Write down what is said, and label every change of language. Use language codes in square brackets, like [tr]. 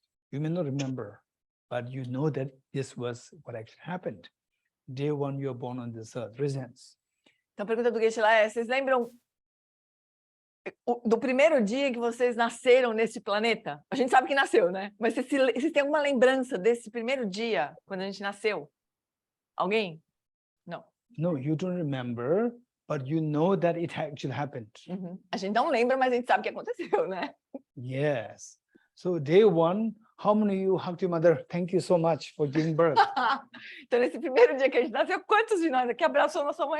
[en] You may not remember, but you know that this was what actually happened. Day one you're born on this earth. Presents. [pt] Então, a pergunta do Geshe lá vocês lembram do primeiro dia que vocês nasceram nesse planeta? A gente sabe que nasceu, né? Mas vocês têm alguma lembrança desse primeiro dia, quando a gente nasceu? Alguém? Não. [en] No, you don't remember, but you know that it actually happened. [pt] A gente não lembra, mas a gente sabe que aconteceu, né? [en] Yes. So day one, how many of you hugged your mother? Thank you so much for giving birth. [pt] Então, nesse primeiro dia que a gente nasceu, quantos de nós aqui abraçou nossa mãe?